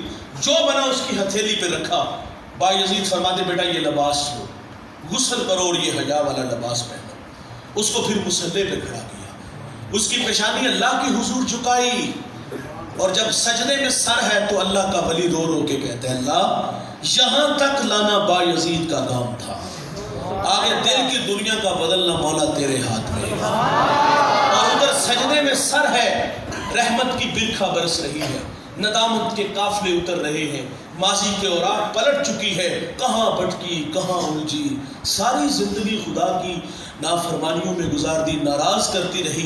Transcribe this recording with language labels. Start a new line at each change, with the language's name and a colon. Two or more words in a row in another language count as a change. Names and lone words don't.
Urdu: جو بنا اس کی ہتھیلی پہ رکھا. بایزید فرماتے بیٹا یہ لباس لو، غسل کرو اور یہ حیا والا لباس پہنو. اس کو پھر مصلے پہ کھڑا کیا، اس کی پیشانی اللہ کی حضور جھکائی، اور جب سجدے میں سر ہے تو اللہ کا ولی رو رو کے کہتے ہیں اللہ یہاں تک لانا بایزید کا کام تھا، آگے دل کی دنیا کا بدلنا مولا تیرے ہاتھ میں. اور ادھر سجدے میں سر ہے، رحمت کی برکھا برس رہی ہے، ندامت کے قافلے اتر رہے ہیں، ماضی کے اوراق پلٹ چکی ہے، کہاں بھٹکی کہاں الجھی، ساری زندگی خدا کی نافرمانیوں میں گزار دی، ناراض کرتی رہی.